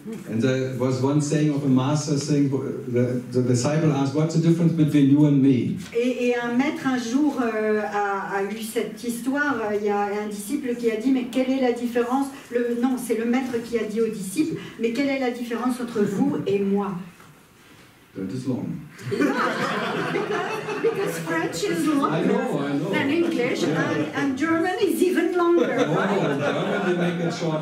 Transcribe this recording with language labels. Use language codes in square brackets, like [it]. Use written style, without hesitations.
[en] And there was one saying of a master saying, the disciple asked, what's the difference between you and me? [fr] Et un maître un jour a eu cette histoire. Il y a un disciple qui a dit, mais quelle est la différence? Non, c'est le maître qui a dit au disciple, mais quelle est la différence entre vous et moi? [en] That is long. Because French is longer I know. than English, and German is even longer. Oh, in German they make it short.